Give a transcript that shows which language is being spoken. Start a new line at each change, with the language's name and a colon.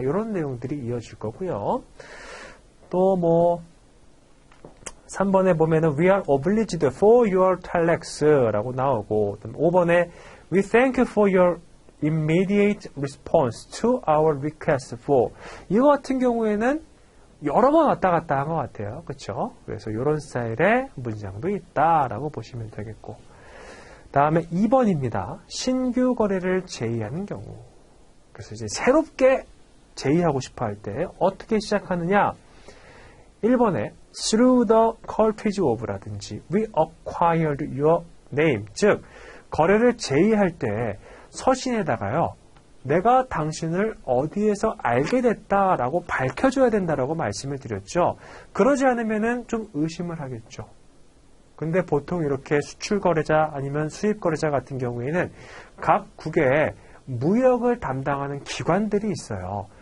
Korean: 이런 내용들이 이어질 거고요. 또 뭐 3번에 보면은
English: We are obliged for your telex
Korean: 라고 나오고 5번에
English: We thank you for your immediate response to our request for
Korean: 이거 같은 경우에는 여러 번 왔다 갔다 한 것 같아요. 그렇죠? 그래서 이런 스타일의 문장도 있다라고 보시면 되겠고 다음에 2번입니다. 신규 거래를 제의하는 경우. 그래서 이제 새롭게 제의하고 싶어 할 때 어떻게 시작하느냐? 1번에
English: through the courtesy of라든지 we acquired your name.
Korean: 즉, 거래를 제의할 때 서신에다가요. 내가 당신을 어디에서 알게 됐다라고 밝혀줘야 된다라고 말씀을 드렸죠. 그러지 않으면은 좀 의심을 하겠죠. 근데 보통 이렇게 수출 거래자 아니면 수입 거래자 같은 경우에는 각 국에 무역을 담당하는 기관들이 있어요.